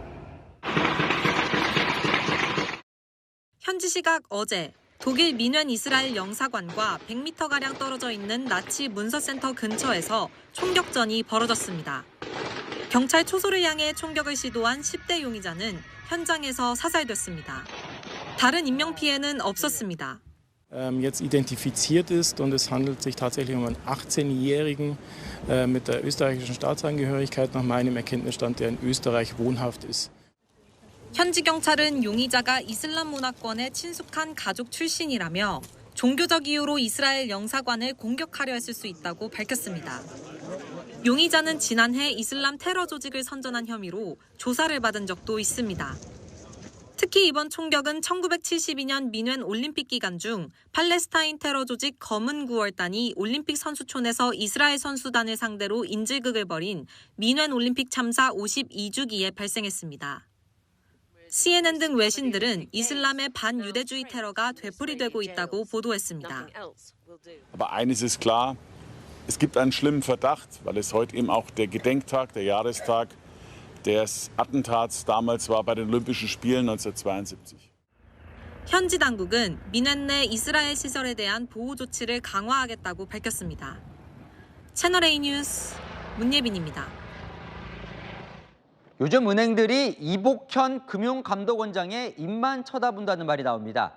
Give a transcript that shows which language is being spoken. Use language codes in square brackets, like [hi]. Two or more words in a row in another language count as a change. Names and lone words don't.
[ko] 현지 시각 어제 독일 뮌헨 이스라엘 영사관과 100m가량 떨어져 있는 나치 문서센터 근처에서 총격전이 벌어졌습니다. 경찰 초소를 향해 총격을 시도한 10대 용의자는 현장에서 사살됐습니다. 다른 인명피해는 없었습니다. [de] Jetzt identifiziert ist und es handelt sich tatsächlich um einen 18-Jährigen mit der österreichischen Staatsangehörigkeit nach meinem Erkenntnisstand, der in Österreich wohnhaft ist. [ko] 현지 경찰은 용의자가 이슬람 문화권에 친숙한 가족 출신이라며 종교적 이유로 이스라엘 영사관을 공격하려 했을 수 있다고 밝혔습니다. 용의자는 지난해 이슬람 테러 조직을 선전한 혐의로 조사를 받은 적도 있습니다. 특히 이번 총격은 1972년 뮌헨 올림픽 기간 중 팔레스타인 테러 조직 검은 9월단이 올림픽 선수촌에서 이스라엘 선수단을 상대로 인질극을 벌인 뮌헨 올림픽 참사 52주기에 발생했습니다. CNN 등 외신들은 이슬람의 반유대주의 테러가 되풀이되고 있다고 보도했습니다. [de] Aber eines ist klar, es gibt einen schlimmen Verdacht, weil es heute eben auch der Gedenktag, der Jahrestag des Attentats damals war bei den Olympischen Spielen 1972. [ko] 현지 당국은 뮌헨 내 이스라엘 시설에 대한 보호 조치를 강화하겠다고 밝혔습니다. 채널A 뉴스 문예빈입니다. 요즘 은행들이 이복현 금융감독원장의 입만 쳐다본다는 말이 나옵니다.